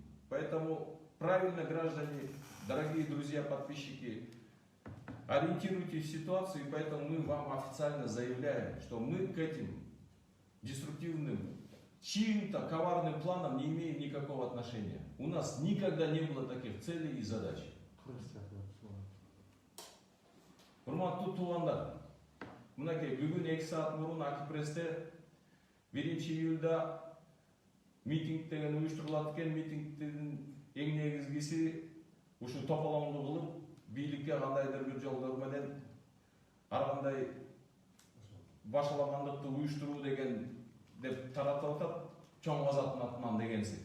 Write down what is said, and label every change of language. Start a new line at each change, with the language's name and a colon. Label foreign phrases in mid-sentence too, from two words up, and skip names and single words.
Russian: Поэтому правильно, граждане, дорогие друзья, подписчики, ориентируйтесь в ситуацию, и поэтому мы вам официально заявляем, что мы к этим деструктивным, чьим-то коварным планам не имеем никакого отношения. У нас никогда не было таких целей и задач.
Kyrgyz: Урматтуу туугандар, мынакей бүгүн 2 саат мурун Акипрессте 1-июльда митинг деген уюштурулат экен. Митингдин эң негизгиси ушу тополоңду кылып, бийликке кандайдыр бир жолдор менен ар кандай башалагандыкты уюштуруу деген деп таратып атат, Чоң-Азаттын атынан дегенсип.